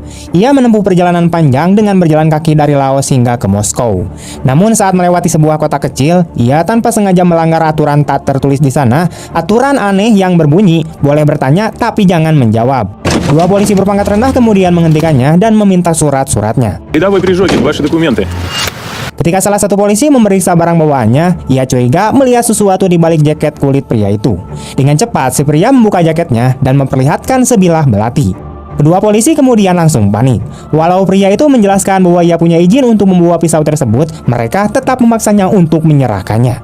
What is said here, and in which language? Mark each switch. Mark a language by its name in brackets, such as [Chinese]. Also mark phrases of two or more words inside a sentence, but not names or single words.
[Indonesian] Ia menempuh perjalanan panjang dengan berjalan kaki dari Laos hingga ke Moskow. Namun saat melewati sebuah kota kecil, ia tanpa sengaja melanggar aturan tak tertulis di sana, aturan aneh yang berbunyi, boleh bertanya tapi jangan menjawab. Dua polisi berpangkat rendah kemudian menghentikannya dan meminta surat-suratnya. [Russian] Рядовой Прижогин, ваши документы. [Indonesian] Ketika salah satu polisi memeriksa barang bawaannya, ia curiga melihat sesuatu di balik jaket kulit pria itu. Dengan cepat, si pria membuka jaketnya dan memperlihatkan sebilah belati. Kedua polisi kemudian langsung panik. Walau pria itu menjelaskan bahwa ia punya izin untuk membawa pisau tersebut, mereka tetap memaksanya untuk menyerahkannya.